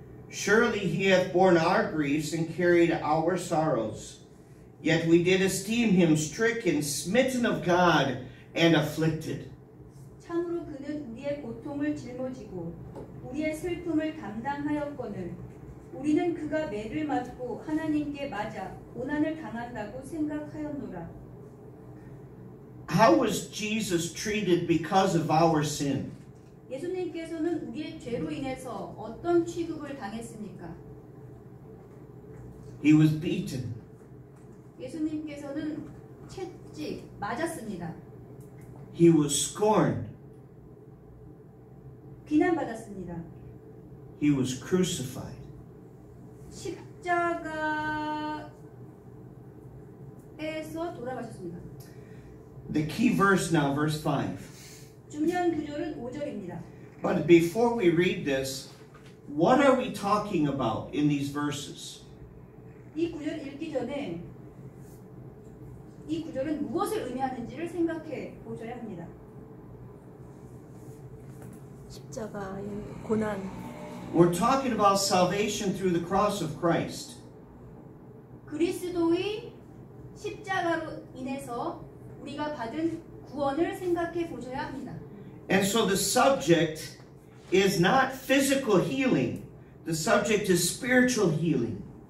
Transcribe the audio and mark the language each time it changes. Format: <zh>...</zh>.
<en>Surely he hath borne our griefs and carried our sorrows. Yet we did esteem him stricken, smitten of God, and afflicted.</en> <ko>참으로 그는 우리의 고통을 짊어지고 우리의 슬픔을 담당하였거늘 우리는 그가 매를 맞고 하나님께 맞아 고난을 당한다고 생각하였노라.</ko> <en>How was Jesus treated because of our sin?</en> <ko>예수님께서는 우리의 죄로 인해서 어떤 취급을 당했습니까?</ko> <en>He was beaten.</en> <ko>예수님께서는 채찍 맞았습니다.</ko> <en>He was scorned.</en> <ko>비난받았습니다.</ko> <en>He was crucified.</en> <ko>십자가에서 돌아가셨습니다.</ko> <en>The key verse now, verse 5.</en> <ko>중요한 구절은 5절입니다.</ko> <en>But before we read this, what are we talking about in these verses?</en> <ko>이 구절 읽기 전에 이 구절은 무엇을 의미하는지를 생각해 보셔야 합니다. 십자가의 고난.</ko> <en>We're talking about salvation through the cross of Christ.</en> <ko>그리스도의 십자가로 인해서 우리가 받은 구원을 생각해 보셔야 합니다.</ko> <en>And so the subject is not physical healing. The subject is spiritual healing.</en>